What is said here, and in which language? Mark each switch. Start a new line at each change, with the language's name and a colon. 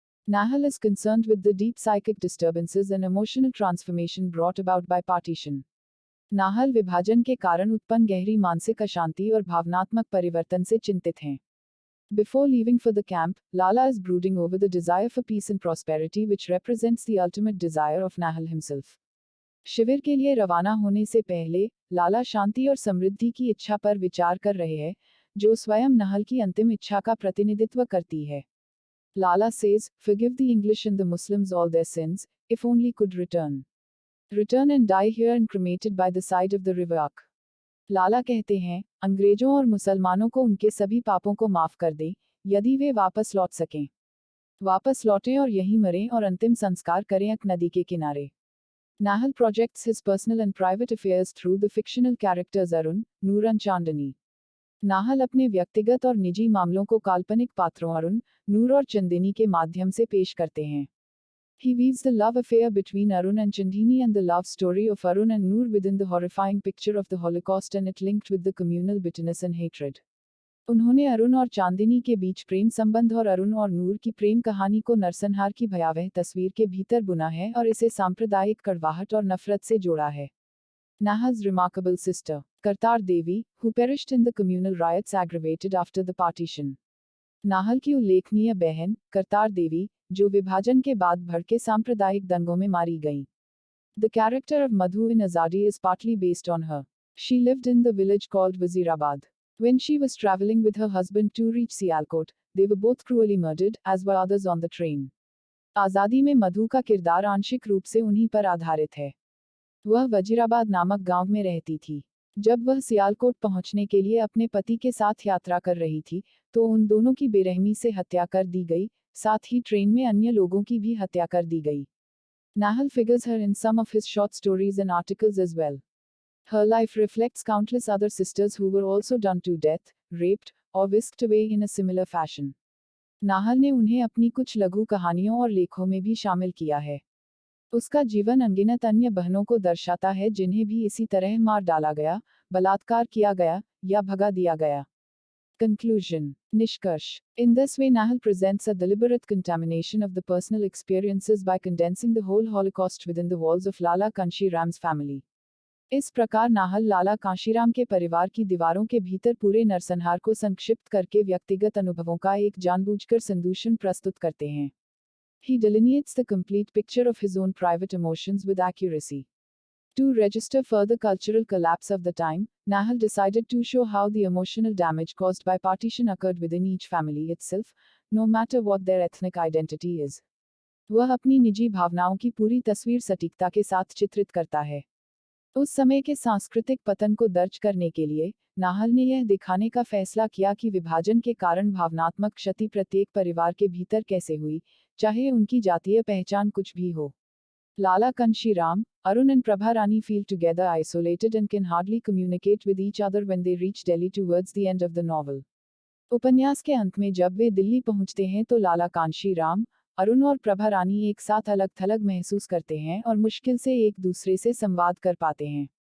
English: Nahal is concerned with the deep psychic disturbances and emotional transformation brought about by partition.
Hindi: Nahal विभाजन के कारण उत्पन्न गहरी मानसिक अशांति और भावनात्मक परिवर्तन से चिंतित हैं।
English: Before leaving for the camp, Lala is brooding over the desire for peace and prosperity which represents the ultimate desire of Nahal himself.
Hindi: शिविर के लिए रवाना होने से पहले, लाला शांति और समृद्धि की इच्छा पर विचार कर रहे हैं, जो स्वयं नाहल की अंतिम इच्छा का प्रतिनिधित्व करती है।
English: Lala says, forgive the English and the Muslims all their sins, if only could return. Return and die here and cremated by the side of the river Ak.
Hindi: लाला कहते हैं, अंग्रेजों और मुसलमानों को उनके सभी पापों को माफ कर दें, यदि वे वापस लौट सकें। वापस लौटें और यहीं मरें और अंतिम संस्कार करें अक नदी के किनारे।
English: Nahal projects his personal and private affairs through the fictional characters Arun, Noor and Chandani.
Hindi: Nahal अपने व्यक्तिगत और निजी मामलों को काल्पनिक पात्रों अरुण, नूर और चंदिनी के माध्यम से पेश करते हैं।
English: He weaves the love affair between Arun and Chandini and the love story of Arun and Noor within the horrifying picture of the Holocaust and it linked with the communal bitterness and hatred.
Hindi: उन्होंने अरुण और चांदिनी के बीच प्रेम संबंध और अरुण और नूर की प्रेम कहानी को नरसंहार की भयावह तस्वीर के भीतर बुना है और इसे सांप्रदायिक कड़वाहट और नफरत से जोड़ा है।
English: Nahal's remarkable sister, Kartar Devi, who perished in the communal riots aggravated after the partition.
Hindi: Nahal की उल्लेखनीय बहन, करतार देवी, जो विभाजन के बाद भड़के सांप्रदायिक दंगों में मारी गईं।
English: The character of Madhu in Azadi is partly based on her. She lived in the village called Wazirabad. When she was traveling with her husband to reach Sialkot, they were both cruelly murdered, as were others on the train.
Hindi: आज़ादी में मधु का किरदार आंशिक रूप से उन्हीं पर आधारित है। वह वजीराबाद नामक गांव में रहती थी। जब वह सियालकोट पहुंचने के लिए अपने पति के साथ यात्रा कर रही थी, तो उन दोनों की बेरहमी से हत्या कर दी गई, साथ ही ट्रेन में अन्य लोगों की भी हत्या कर दी गई।
English: Nahal figures her in some of his short stories and articles as well. Her life reflects countless other sisters who were also done to death, raped, or whisked away in a similar fashion.
Hindi: Nahal ने उन्हें अपनी कुछ लघु कहानियों और लेखों में भी शामिल किया है। उसका जीवन अनगिनत अन्य बहनों को दर्शाता है जिन्हें भी इसी तरह मार डाला गया, बलात्कार किया गया, या भगा दिया गया।
English: Conclusion.
Hindi: निष्कर्ष.
English: In this way Nahal presents a deliberate contamination of the personal experiences by condensing the whole Holocaust within the walls of Lala Kanshiram's family.
Hindi: इस प्रकार नाहल लाला कांशीराम के परिवार की दीवारों के भीतर पूरे नरसंहार को संक्षिप्त करके व्यक्तिगत अनुभवों का एक जानबूझकर संदूषण प्रस्तुत करते हैं।
English: He delineates the complete picture of his own private emotions with accuracy. To register further cultural collapse of the time, Nahal decided to show how the emotional damage caused by partition occurred within each family itself, no matter what their ethnic identity is.
Hindi: वह अपनी निजी भावनाओं की पूरी तस्वीर सटीकता के साथ चित्रित करता है। उस समय के सांस्कृतिक पतन को दर्ज करने के लिए, नाहल ने यह दिखाने का फैसला किया कि विभाजन के कारण भावनात्मक क्षति प्रत्येक परिवार के भीतर कैसे हुई, चाहे उनकी जातीय पहचान कुछ भी हो।
English: Lala Kanshiram, Arun and Prabha Rani feel together isolated and can hardly communicate with each other when they reach Delhi towards the end of the novel.
Hindi: उपन्यास के अंत में जब वे दिल्ली पहुंचते हैं तो लाला कांशीराम, अरुण और प्रभा रानी एक साथ अलग थलग महसूस करते हैं और मुश्किल से एक दूसरे से संवाद कर पाते हैं।